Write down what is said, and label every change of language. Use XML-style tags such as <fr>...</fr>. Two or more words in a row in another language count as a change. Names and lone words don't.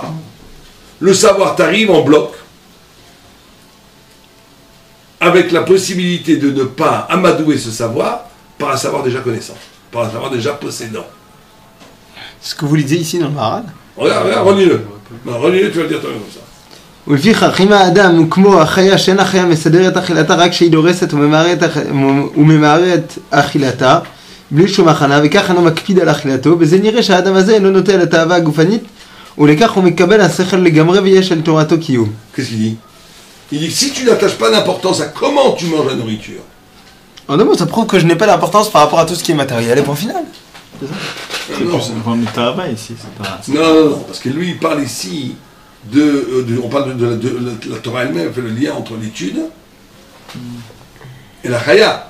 <fr>Le savoir t'arrive en bloc, avec la possibilité de ne pas amadouer ce savoir par un savoir déjà connaissant, par un savoir déjà possédant. Ce que vous lisez ici dans le Maharal. Regarde, relis-le. Relis-le, tu vas le dire toi-même comme ça.</fr> <he>ולפיכך, אם האדם הוא כמו החיה שאין החיה מסדרת אכילתה רק כשהיא דורסת וממהרת אכילתה, בלי שום הכנה, וכך אינו מקפיד על אכילתו, וזה נראה שהאדם הזה אינו נוטה לתאווה הגופנית, ולכך הוא מקבל השכל לגמרי ויש על תורתו קיום.</he> <fr>Qu'est-ce qu'il dit? Il dit que si tu n'attaches pas d'importance à comment tu manges la nourriture. En deux mots, ça prouve que je n'ai pas d'importance par rapport à tout ce qui est matériel, et point final. C'est ça? C'est plus un point de travail ici, c'est pas... Non, parce que lui, il parle ici on parle de la Torah elle-même, fait le lien entre l'étude et la chaya.</fr>